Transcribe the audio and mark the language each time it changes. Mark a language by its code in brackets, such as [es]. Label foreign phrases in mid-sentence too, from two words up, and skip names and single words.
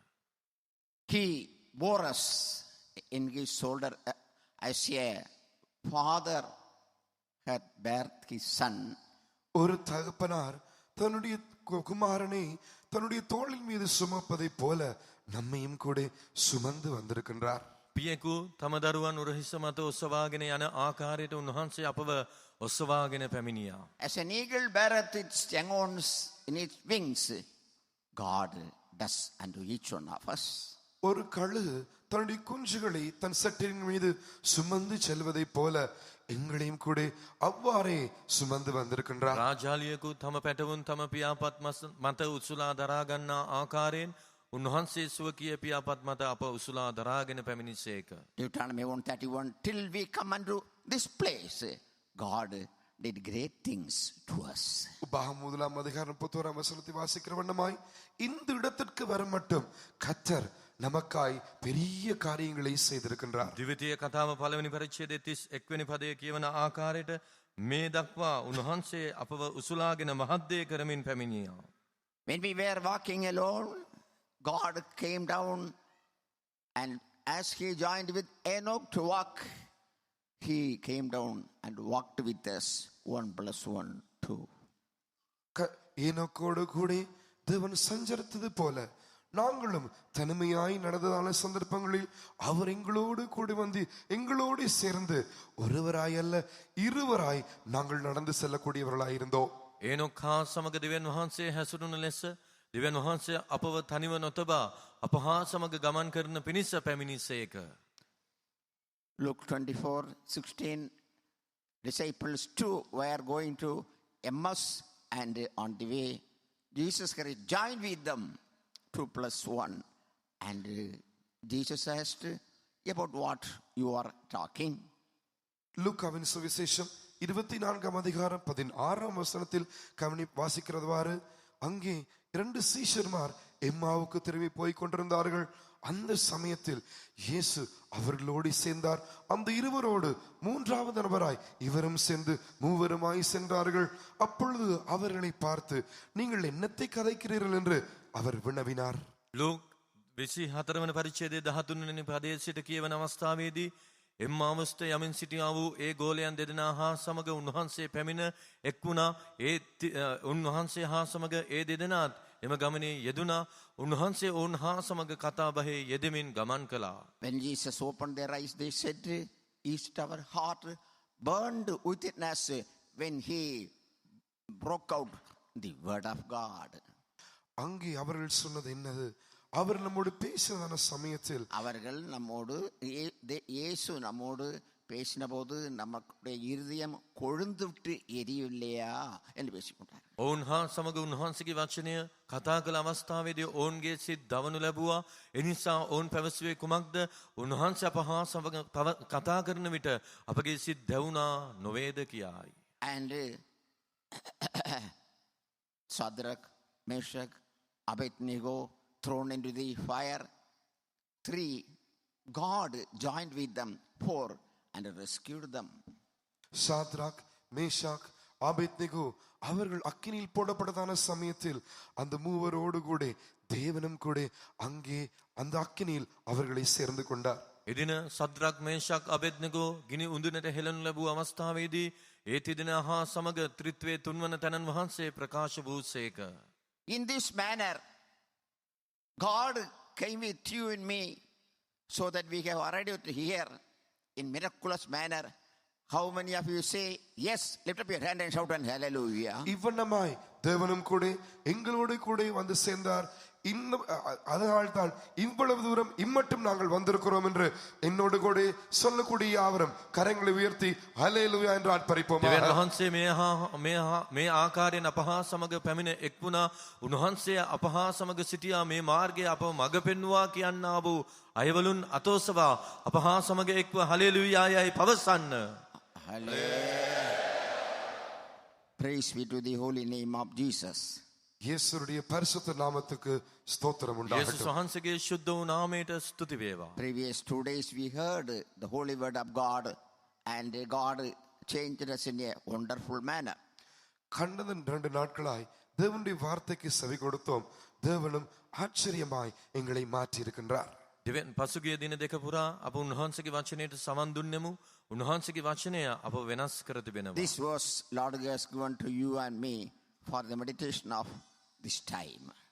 [en] He bore us in his shoulder as a father had birthed his son. [ta] ஒரு தகப்பனார் தன்னுடைய குமாரனை தன்னுடைய தோளின் மீது சுமப்பதை போல நம்மையும் கூட சுமந்து வந்திருக்கின்றார். [si] පියෙකු තම දරුවන් උරහිස මත ඔසවාගෙන යන ආකාරයට උන්වහන්සේ අපව ඔසවාගෙන පැමිණියා. [en] As an eagle beareth its young ones in its wings, God does unto each one of us. [ta] ஒரு கழுகு தன்னுடைய குஞ்சுகளை தன் சட்டின் மீது சுமந்து செல்வதை போல எங்களையும் கூட அவ்வாறே சுமந்து வந்திருக்கின்றார். [si] රාජාලියකු තම පැටවුන් තම පියාපත් මත උසුලා දරා ගන්නා ආකාරයෙන් උන්වහන්සේ ස්වකීය පියාපත් මත අප උසුලා දරාගෙන පැමිණිසේක. [en] Deuteronomy 1:31, till we come unto this place, God did great things to us. [ta] உபாகம் 1:31 வாசிக்கிற வண்ணமாய் இந்த இடத்திற்கு வர மட்டும் கர்த்தர் நமக்காய் பெரிய காரியங்களை செய்திருக்கின்றார். [si] ද්විතීය කතාව පළවෙනි පරිච්ඡේදයේ 31 වෙනි පදයේ කියවන ආකාරයට මේ දක්වා උන්වහන්සේ අපව උසුලාගෙන මහත් දේ කරමින් පැමිණියා. [en] When we were walking alone, God came down, and as he joined with Enoch to walk, he came down and walked with us 1 + 1 2. [ta] ஏனோக்கோடு கூட தேவன் சஞ்சரித்தது போல நாங்களும் தனிமையாய் நடந்ததான சந்தர்ப்பங்களில் அவர் எங்களோடு கூடி வந்து எங்களோடு சேர்ந்து ஒருவராய் அல்ல இருவராய் நாங்கள் நடந்து செல்லக்கூடியவர்களாய் இருந்தோம். [si] ඒනොක් හා සමග දෙවියන් වහන්සේ හැසිරුණු ලෙස දෙවියන් වහන්සේ අපව තනිව නොතබා අප හා සමග ගමන් කරන පිණිස පැමිණිසේක. [en] Luke 24:16, disciples too were going to Emmaus, and on the way Jesus Christ joined with them 2 + 1, and Jesus asked, about what you are talking. [ta] லூக்காவின் சுவிசேஷம் 24:16 கவனி வாசிக்கிறதுவாறு அங்கே 2 சீஷர்மார் எம்மாவுக்கு திரும்பி போய் கொண்டிருந்தார்கள். அந்த சமயத்தில் இயேசு அவர்களோடு சேர்ந்தார். அந்த இருவரோடு மூன்றாவது நபராய் இவரும் சேர்ந்து மூவருமாய் சென்றார்கள். அப்பொழுது அவர்களை பார்த்து, நீங்கள் என்னத்தை கதைக்கிறீர்கள் என்று அவர் வினவினார். [si] ලූක් 24 වන පරිච්ඡේදයේ 13 වෙනි පදයේ සිට කියවන අවස්ථාවේදී එම්මාවස්ත යමින් සිටියා වූ ඒ ගෝලයන් දෙදෙනා හා සමග උන්වහන්සේ පැමිණ එක් වුණා. උන්වහන්සේ හා සමග ඒ දෙදෙනාත් එම ගමනේ යෙදුණා. උන්වහන්සේ ඔවුන් හා සමග කතාබහේ යෙදෙමින් ගමන් කළා. [en] When Jesus opened their eyes, they said, "Is our heart burned within us when he broke out the word of God?" [ta] அங்கே அவர்கள் சொன்னது என்னது? அவர் நம்மோடு பேசின சமயத்தில் அவர்கள் நம்மோடு இயேசு நம்மோடு பேசின போது நமக்குடைய இருதயம் கொழுந்து விட்டு எரியவில்லையா என்று பேசிக்கொண்டார். [si] ඔවුන් හා සමග උන්වහන්සේගේ වචනය කතා කළ අවස්ථාවේදී ඔවුන්ගේ සිත් දවනු ලැබුවා. එනිසා ඔවුන් පැවසුවේ කුමක්ද? උන්වහන්සේ අප හා සමග කතා කරන විට අපගේ සිත් දැවුණා නොවේද කියායි. [en] And Shadrach, Meshach, Abednego thrown into the fire. 3, God joined with them. 4, and rescued them. [ta] சாத்ராக், மேஷாக், ஆபேத்நேகோ அவர்கள் அக்கினியில் போடப்பட்டதான சமயத்தில் அந்த மூவரோடு கூட தேவனும் கூட அங்கே அந்த அக்கினியில் அவர்களை சேர்ந்து கொண்டார். [si] එදින සද්රක් මේෂක් අබෙද්නෙගෝ ගිනි උඳුනට හෙළනු ලැබූ අවස්ථාවේදී ඒ තිදෙනා හා සමග ත්‍රිත්වයේ තුන්වන තැනන් වහන්සේ ප්‍රකාශ වූසේක. [en] In this manner, God came with you and me so that we have arrived here in miraculous manner. How many of you say yes? Lift up your hand and shout and hallelujah. [ta] இவ்வண்ணமாய் தேவனும் கூட எங்களோடு கூட வந்து சேர்ந்தார். இன்னும் அதனால்தான் இவ்வளவு தூரம் இம்மட்டும் நாங்கள் வந்திருக்கிறோம் என்று என்னோடு கூட சொல்லக்கூடிய யாவரும் கரங்களை உயர்த்தி ஹல்லேலூயா என்று ஆர்ப்பரிப்போம். [si] දෙවියන් වහන්සේ මේ ආකාරයෙන් අප හා සමග පැමිණ එක් වුණා. උන්වහන්සේ අප හා සමග සිටියා. මේ මාර්ගය අපව මඟ පෙන්වුවා කියන්නා වූ අයවලුන් අතෝසවා අප හා සමග එක්ව හලෙලූයා යයි පවසන්න. [en] Praise be to the holy name of Jesus. [ta] இயேசுவுடைய பரிசுத்த நாமத்துக்கு ஸ்தோத்திரம் [si] යේසුස් [ta] உண்டாகட்டும். [si] වහන්සේගේ ශුද්ධ වූ නාමයට ස්තුති වේවා. [en] Previous 2 days we heard the holy word of God, and God changed us in a wonderful manner. [ta] கடந்த 2 நாட்களாய் தேவனுடைய வார்த்தைக்கு செவி கொடுத்தோம். தேவனும் ஆச்சரியமாய் எங்களை மாற்றி இருக்கின்றார். [si] දෙවියන් පසුගිය දින දෙක පුරා අප උන්වහන්සේගේ වචනයට සවන් දුන්නෙමු. උන්වහන්සේගේ වචනය අප වෙනස් කර තිබෙනවා. [en] This was Lord has given to you and me for the meditation of this time.